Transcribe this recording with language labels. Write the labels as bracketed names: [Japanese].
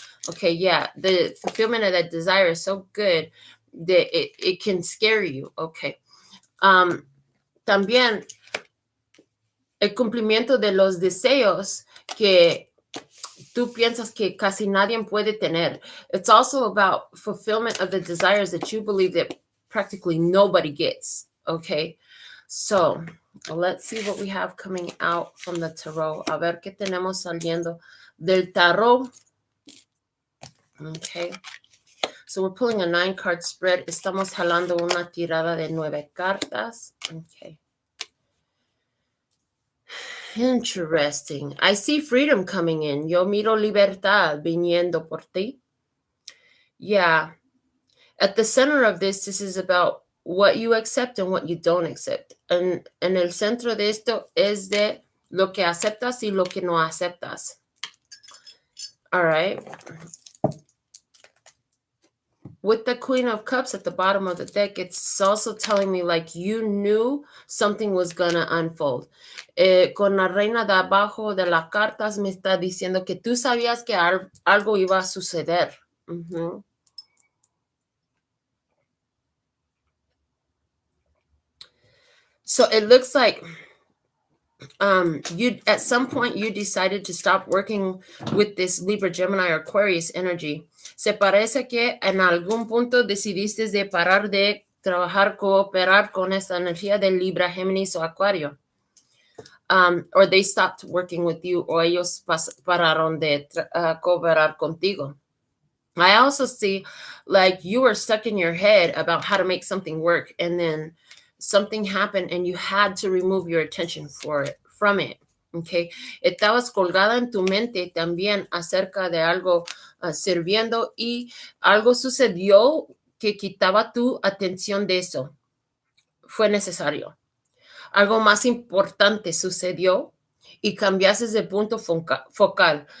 [English] Okay, yeah, the fulfillment of that desire is so good that it can scare you. Okay. [Spanish] También el cumplimiento de los deseos que tú piensas que casi nadie puede tener. [English] It's also about fulfillment of the desires that you believe that practically nobody gets. Okay. So let's see what we have coming out from the tarot. [Spanish] A ver qué tenemos saliendo del tarot. [English] Okay. So we're pulling a 9-card spread. [Spanish] Estamos jalando una tirada de 9 cartas. Okay. [English] Interesting. I see freedom coming in. [Spanish] Yo miro libertad viniendo por ti. [English] Yeah. At the center of this is about what you accept and what you don't accept. [Spanish] En el centro de esto es de lo que aceptas y lo que no aceptas. [English] All right. With the Queen of Cups at the bottom of the deck, it's also telling me like you knew something was going to unfold. [Spanish] Con la Reina de abajo de las cartas me está diciendo que tú sabías que algo iba a suceder. Mm-hmm. [English] So it looks like you at some point you decided to stop working with this Libra, Gemini, or Aquarius energy. [Spanish] Se parece que en algún punto decidiste de parar de trabajar, cooperar con esta energía de Libra, Géminis o Acuario. [English] Or they stopped working with you, [Spanish] o ellos pararon de cooperar contigo. [English] I also see like you were stuck in your head about how to make something work, and then something happened and you had to remove your attention from it. Okay. [Spanish] Estabas colgada en tu mente también acerca de algo sirviendo y algo sucedió que quitaba tu atención de eso. Fue necesario. Algo más importante sucedió y cambiaste de punto focal.